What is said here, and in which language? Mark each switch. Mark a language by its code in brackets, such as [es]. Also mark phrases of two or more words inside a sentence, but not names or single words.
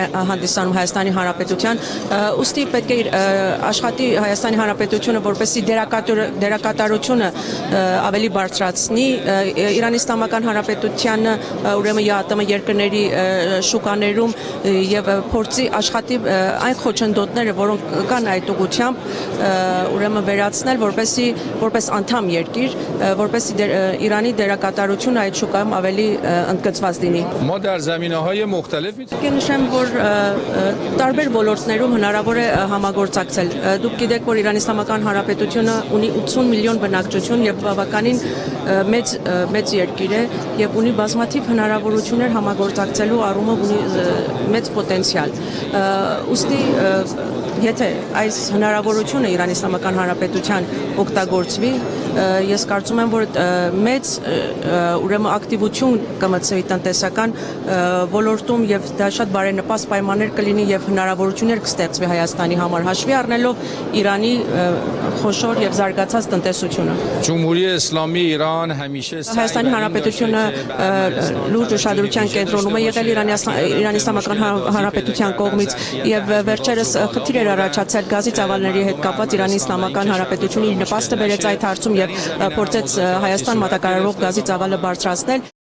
[hy] հանդիսանում Հայաստանի Հանրապետության, ուստի պետք է աշխատի Հայաստանի Հանրապետությունը, որպեսզի դերակատարությունը ավելի բարձրացնի Իրանի Իսլամական Հանրապետությանը, ուրեմն ԵԱՏՄ երկրների շուկաներում եւ փորձի աշխատի այն խոչընդոտները, որոնք կան այդ ուղղությամբ, ուրեմն վերացնել, որպես անդամ երկիր, որպեսզի Իրանի դերակատարությունը այդ շուկայում ավելի ընդգծված լինի։ [fa] ما در زمینه‌های مختلف [hy] Պետք է նշեմ, որ տարբեր ոլորտներում հնարավոր է համագործակցել։ Դուք գիտեք, որ Իրանի Իսլամական Հանրապետությունը ունի 80 միլիոն բնակչություն եւ բավականին մեծ երկիր է եւ ունի բազմաթիվ հնարավորություններ համագործակցելու առումով ունի մեծ պոտենցիալ։ Ուստի եթե այս հնարավորությունը Իրանի Իսլամական Հանրապետության օգտագործվի, ես կարծում եմ, որ մեծ ուրեմն ակտիվություն կմտցվի տնտեսական ոլորտում եւ դա շատ բարենպաստ պայմաններ կլինի եւ հնարավորություններ կստեղծվի Հայաստանի համար, հաշվի առնելով Իրանի խոշոր եւ զարգացած տնտեսությունը։ [fa] جمهوری اسلامی ایران همیشه [hy] Հայաստանի Հանրապետությունը լուրջ ուշադրության կենտրոնում է եղել Իրանի Իսլամական Հանրապետության կողմից եւ վերջերս խնդիր էր առաջացել գազի ծավալների հետ կապված Իրանի Իսլամական Հանրապետությունը իր նպաստը բերեց այդ հարցում եւ փորձեց Հայաստան մատակարարող գազի ծավալը բարձրացնել